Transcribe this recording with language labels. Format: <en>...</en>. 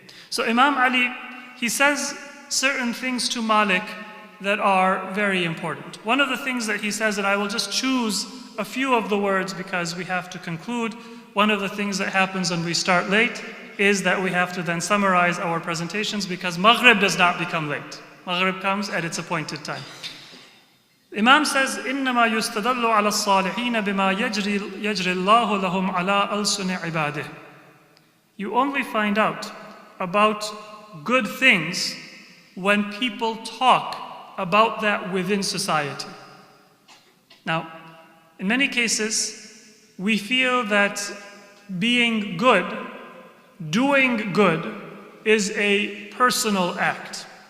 <en>So Imam Ali, he says certain things to Malik that are very important. One of the things that he says, and I will just choose a few of the words because we have to conclude, one of the things that happens when we start late is that we have to then summarize our presentations because Maghrib does not become late. Maghrib comes at its appointed time.</en> <ar>Imam says, إِنَّمَا يُسْتَدَلُّ عَلَى الصَّالِحِينَ بِمَا يَجْرِ اللَّهُ لَهُمْ عَلَىٰ أَلْسُنِ عِبَادِهِ.</ar> <en>You only find out about good things when people talk about that within society. Now, in many cases, we feel that being good, doing good, is a personal act.</en>